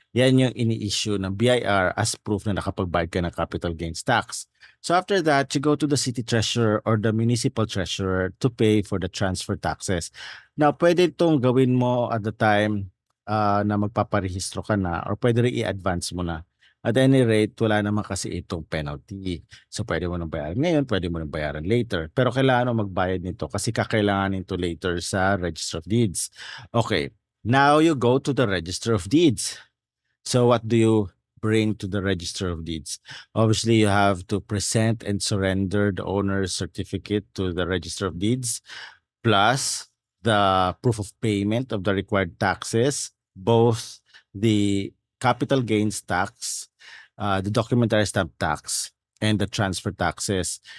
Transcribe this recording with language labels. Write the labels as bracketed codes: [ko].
[tl] Yan yung ini-issue ng BIR [en] as proof [tl] na nakapagbayad ka ng capital gains tax. [en] So after that, you go to the city treasurer or the municipal treasurer to pay for the transfer taxes. [tl] Now, pwede itong gawin mo [en] at the time [tl] na magpaparehistro ka na or pwede rin i-advance mo na. At any rate, wala naman kasi itong penalty. So pwede mo nang bayaran ngayon, pwede mo nang bayaran later. Pero kailangan mo magbayad nito kasi kakailanganin ito later sa Register of Deeds. [en] Okay, now you go to the Register of Deeds. So what do you bring to the Register of Deeds? Obviously, you have to present and surrender the owner's certificate to the Register of Deeds, plus the proof of payment of the required taxes, both the capital gains tax, the documentary stamp tax, and the transfer taxes.